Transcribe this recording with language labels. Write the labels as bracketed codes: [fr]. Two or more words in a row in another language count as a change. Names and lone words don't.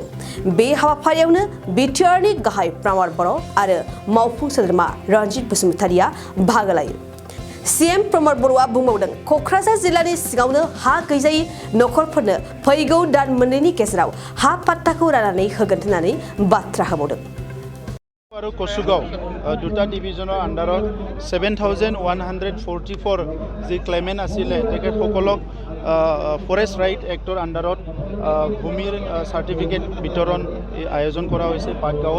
[brx] बे हाबाफारियावनो बिटिआरनि गाहाय प्रमद बर' आरो मावफुं सोद्रोमा रन्जित बसुमतारिया बाहागो लायो। सीएम प्रमद बर'आ बुंबावदों क'क्राझार जिल्लानि सिङावनो हा गैजायै नखरफोरनो फैगौ दान मोननैनि गेजेराव हा पाट्टाखौ राननानै होगोन होननानै बाथ्रा होबावदों। [as] আৰু কচুগাঁও দুটা [en] division under [as] 7144 যি ক্লেমেণ্ট আছিলে তেখেতসকলক [en] forest right act [as] আণ্ডাৰত ভূমিৰ চাৰ্টিফিকেট বিতৰণ আয়োজন কৰা হৈছে পাটগাঁৱত।